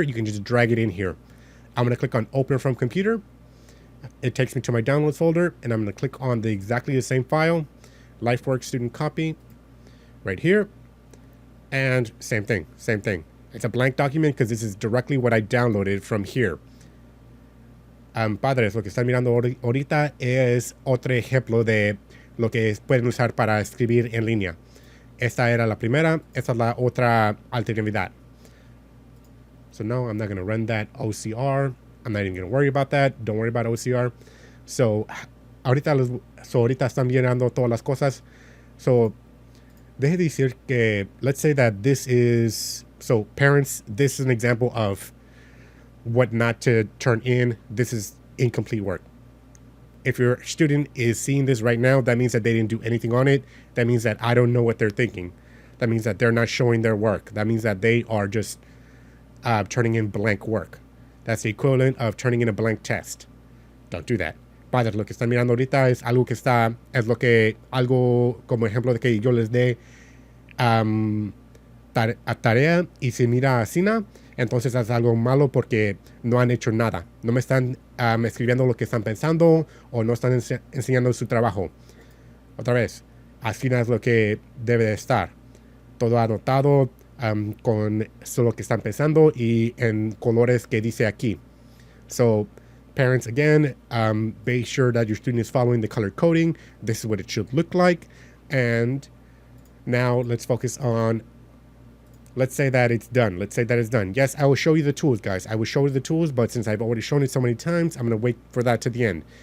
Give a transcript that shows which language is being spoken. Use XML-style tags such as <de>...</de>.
<en>You can just drag it in here. I'm going to click on open from computer. It takes me to my downloads folder, and I'm going to click on exactly the same file, LifeWorks student copy, right here. And same thing. It's a blank document because this is directly what I downloaded from here.</en> <es>Padres, lo que están mirando ahorita es otro ejemplo de lo que pueden usar para escribir en línea. Esta era la primera, esta es la otra alternativa.</es> <en>So no, I'm not going to run that OCR. I'm not even going to worry about that. Don't worry about OCR.</en> <es>So ahorita están llenando todas las cosas.</es> <en>So</en> <es>deje decir que,</es> <en>let's say that this is, so parents, this is an example of what not to turn in. This is incomplete work. If your student is seeing this right now, that means that they didn't do anything on it. That means that I don't know what they're thinking. That means that they're not showing their work. That means that they are just turning in blank work. That's the equivalent of turning in a blank test. Don't do that.</en> <es>Padres, lo que están mirando ahorita es algo que está, es lo que, algo como ejemplo de que yo les dé a tarea y se mira así, entonces es algo malo porque no han hecho nada. No me están escribiendo lo que están pensando o no están enseñando su trabajo. Otra vez, así es lo que debe de estar. Todo anotado con solo lo que están pensando y en colores que dice aquí.</es> <en>So, parents, again, be sure that your student is following the color coding. This is what it should look like. And now let's focus on, let's say that it's done. Let's say that it's done. Yes, I will show you the tools, guys. I will show you the tools, but since I've already shown it so many times, I'm going to wait for that to the end.</en>